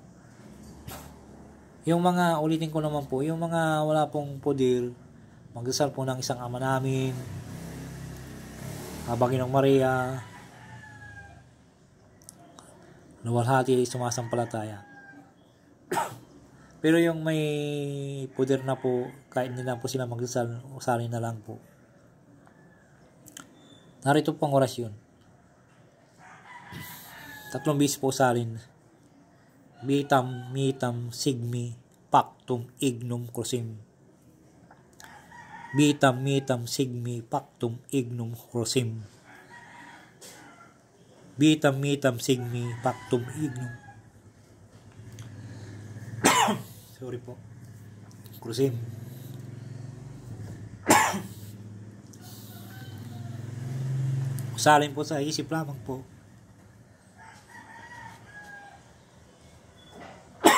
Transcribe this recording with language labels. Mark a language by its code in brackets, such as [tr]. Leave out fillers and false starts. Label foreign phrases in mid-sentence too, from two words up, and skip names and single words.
[tl] Yung mga, ulitin ko naman po, yung mga wala pong poder, magdasal po ng isang Ama Namin, Baginong Maria, luwalhati, sumasampalataya. Pero yung may poder na po, kahit hindi na po sila magdasal, usalin na lang po. Narito pong orasyon. 3 bisis po usalin. [la] Vitam, mitam, sigmi, pactum, ignum, crucem. Vitam, mitam, sigmi, pactum, ignum, crucem. Vitam, mitam, sigmi, pactum, ignum. [tl] Sorry po. [la] Crucem. [tl] Usalin po sa isip lamang po.